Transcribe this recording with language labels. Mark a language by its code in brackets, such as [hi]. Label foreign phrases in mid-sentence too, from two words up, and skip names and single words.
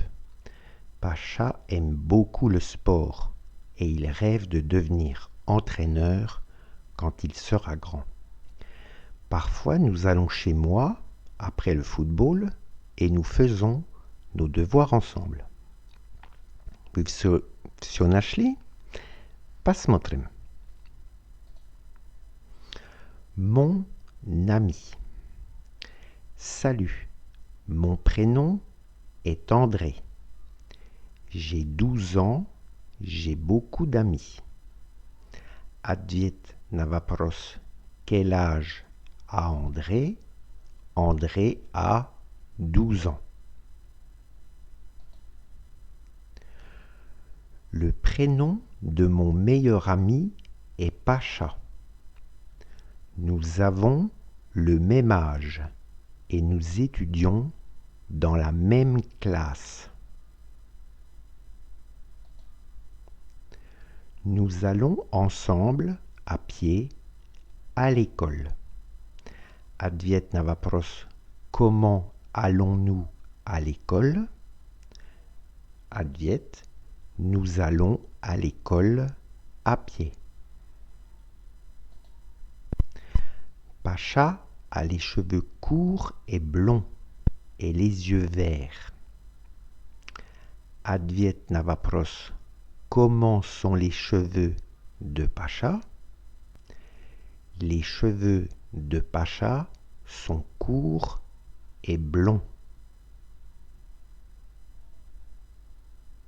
[fr] Pacha aime beaucoup le sport et il rêve de devenir entraîneur quand il sera grand. Parfois, nous allons chez moi après le football et nous faisons nos devoirs ensemble. [ru] Вы все нашли? Посмотрим. [fr] Mon ami. Salut, mon prénom est André. J'ai 12 ans, j'ai beaucoup d'amis. [ru] Ответ на вопрос [fr] quel âge a André? André a 12 ans. Le prénom de mon meilleur ami est Pacha. Nous avons le même âge et nous étudions dans la même classe. Nous allons ensemble à pied à l'école. [ru] Ответ на вопрос [fr] comment allons-nous à l'école? Ответ nous allons à l'école à pied. Pacha a les cheveux courts et blonds et les yeux verts. [ru] Ответ на вопрос [fr] comment sont les cheveux de Pacha? Les cheveux de Pacha sont courts et blonds.